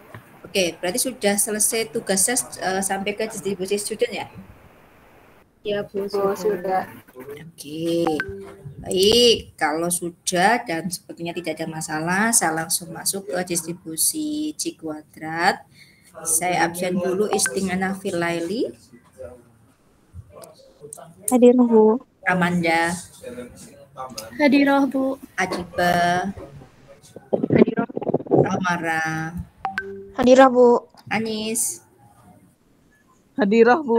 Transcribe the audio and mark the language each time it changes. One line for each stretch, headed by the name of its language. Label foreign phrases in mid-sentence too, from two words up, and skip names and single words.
Indonesian: Oke, berarti sudah selesai tugasnya sampai ke distribusi student ya? Ya, Bu, sudah. Oke, baik. Kalau sudah dan sepertinya tidak ada masalah, saya langsung masuk ke distribusi C kuadrat. Saya absen dulu Istingana Filaili. Hadir, Bu. Amanda. Hadirah, Bu. Adiba. Hadirah. Amara. Hadirah, Bu. Anis. Hadirah, Bu.